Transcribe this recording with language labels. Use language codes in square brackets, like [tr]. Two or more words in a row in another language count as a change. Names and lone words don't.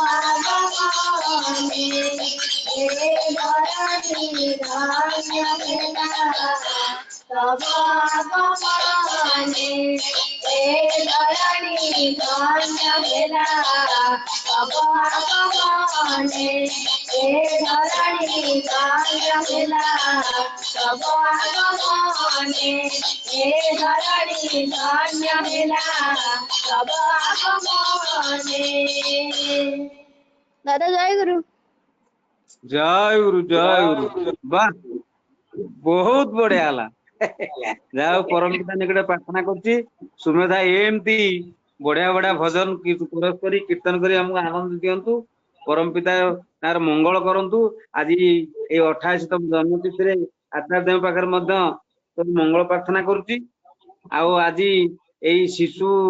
[bn] আগমনে হে ধরণী ধন্য মেলা তব আগমনে হে ধরণী ধন্য মেলা তব আগমনে হে ধরণী ধন্য মেলা তব আগমনে হে ধরণী ধন্য মেলা তব আগমনে। দাদা জয় গুরু। [or] ଜୟ ଗୁରୁ ଜୟ ଗୁରୁ ବାহ ବହୁତ ବଢିଆ ହେଲା ଯାହା ହଉ ପରମ ପିତା ନିକଟରେ ପ୍ରାର୍ଥନା କରୁଛି ସୁମେଧା ଏମିତି ବଢିଆ ବଢିଆ ଭଜନ କୋରସ କରି କୀର୍ତ୍ତନ କରି ଆମକୁ ଆନନ୍ଦ ଦିଅନ୍ତୁ ପରମ ପିତା ତାର ମଙ୍ଗଳ କରନ୍ତୁ ଆଜି ଏଇ 28ତମ ଜନ୍ମ ତିଥିରେ ଆଚାର୍ଯ୍ୟଙ୍କ ପାଖରେ ମଧ୍ୟ ସବୁ ମଙ୍ଗଳ ପ୍ରାର୍ଥନା କରୁଛି ଆଉ ଆଜି ଏଇ ଶିଶୁ